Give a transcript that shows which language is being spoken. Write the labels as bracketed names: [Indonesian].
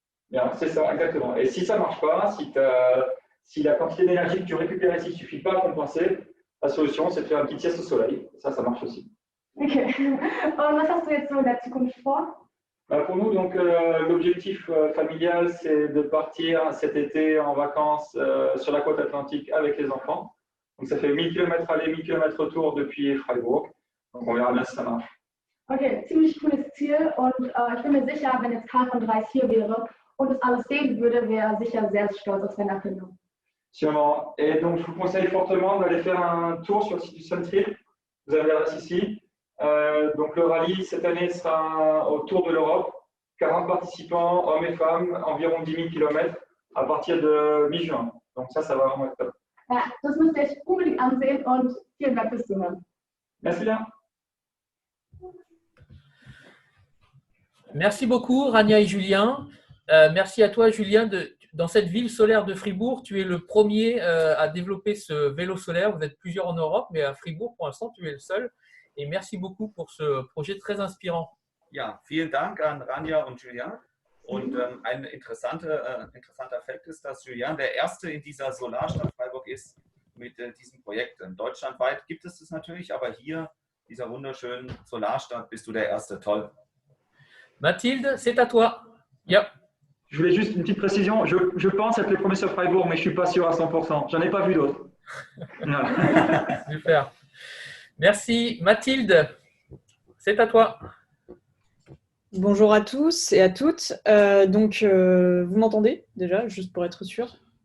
[French] Bien, c'est ça, exactement. Et si ça ne marche pas, si la quantité d'énergie que tu récupères ici ne suffit pas à compenser, la solution, c'est de faire une petite sieste au soleil. Ça marche aussi. Okay. [German] Und was hast du jetzt so in der Zukunft vor? [French] Pour nous, donc, l'objectif familial, c'est de partir cet été en vacances sur la côte atlantique avec les enfants. Donc, ça fait 1000 km aller, 1000 km retour depuis Freiburg. Donc, on verra bien si ça marche. [German] Okay, ziemlich cooles Ziel und ich bin mir sicher, wenn jetzt Karl von Dreis hier wäre und das alles sehen würde, wäre er sicher sehr stolz auf seine Erfindung. [French] Sûrement. Et donc, je vous conseille fortement d'aller faire un tour sur le site du Suntrip. Vous avez l'adresse ici. Donc, le rallye, cette année, sera autour de l'Europe. 40 participants, hommes et femmes, environ 10 000 km à partir de mi-juin. Donc, ça va vraiment être top. [German] Ja, das müsst ihr euch unbedingt ansehen und vielen Dank fürs Zuhören. [French] Merci bien. Merci beaucoup, Rania et Julien. Merci à toi, Julien. Dans cette ville solaire de Fribourg, tu es le premier à développer ce vélo solaire. Vous êtes plusieurs en Europe, mais à Fribourg, pour l'instant, tu es le seul. Et merci beaucoup pour ce projet très inspirant. [German] Ja, vielen Dank an Rania und Julien. Und ein interessanter Fakt ist, dass Julien der Erste in dieser Solarstadt Freiburg ist mit diesem Projekt. Deutschlandweit gibt es das natürlich, aber hier, dieser wunderschönen Solarstadt, bist du der Erste. Toll. [French] Mathilde, c'est à toi. Yep. Je voulais juste une petite précision. Je pense être le premier sur Freiburg, mais je ne suis pas sûr à 100%. J'en ai pas vu d'autres. Super. Merci. Mathilde, c'est à toi. Bonjour à tous et à toutes. Vous m'entendez déjà, juste pour être sûr?